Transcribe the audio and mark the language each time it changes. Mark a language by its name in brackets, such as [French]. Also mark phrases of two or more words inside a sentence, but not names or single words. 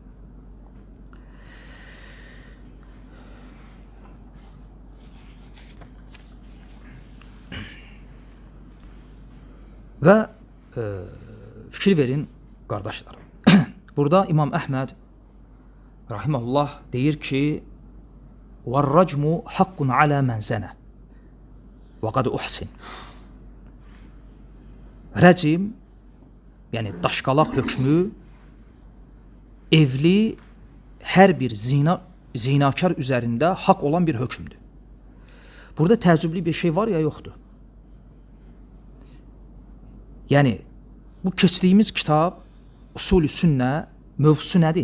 [Azerbaijani] Və fikir verin, qardaşlar. Burada İmam Əhməd rahimehullah deyir ki, [Arabic] وَالرَّجْمُ حَقٌّ عَلَى مَنْ زَنَى وَقَدْ أُحْسِنْ. [Azerbaijani] Rəcim, yəni daşqalaq hökmü evli hər bir zinakar üzərində haqq olan bir hökmdür. Burada təəccüblü bir şey var ya, yoxdur. Yəni, bu keçdiyimiz kitab, Usul-i Sünnə mövzusu nədir?